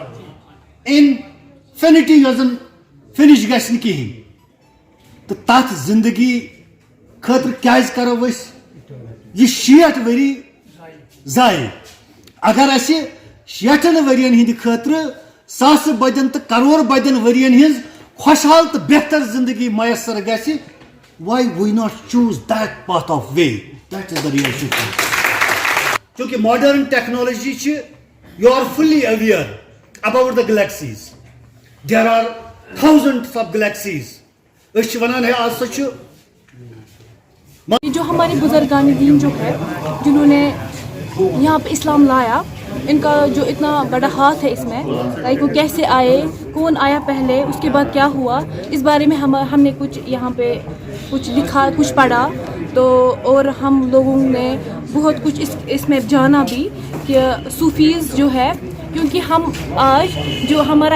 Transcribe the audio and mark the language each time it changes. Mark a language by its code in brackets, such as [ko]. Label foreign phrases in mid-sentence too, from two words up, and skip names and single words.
[ks] انفینٹی یۄس زن فِنِش گژھِ نہٕ کِہیٖنۍ تہٕ تتھ زندگی خٲطرٕ کیازِ کرو أسۍ یہِ 60 ؤری ضایع اگر اَسہِ 60 ؤرین ہٕنٛدِ خٲطرٕ ساسہٕ بٔدین تہٕ کرور بٔدین ؤرین ہٕنٛز خۄشحال تہٕ بہتر زندگی میسر گژھِ [en] why we not choose that path of way that is the real truth [ks] چونکہ [en] modern technology [ks] چھِ [en] you are fully aware about the galaxies there are thousands of galaxies [ks] أسۍ چھِ ونان ہے آز سا چھُ [ur] جو ہمارے بزرگان دین جو ہے جنہوں نے یہاں پہ اسلام لایا ان کا جو اتنا بڑا ہاتھ ہے اس میں لائک وہ کیسے آئے کون آیا پہلے اس کے بعد کیا ہوا اس بارے میں ہم نے کچھ یہاں پہ کچھ لکھا کچھ پڑھا تو اور ہم لوگوں نے بہت کچھ اس میں جانا بھی کہ صوفیز جو ہے کیونکہ ہم آج جو ہمارا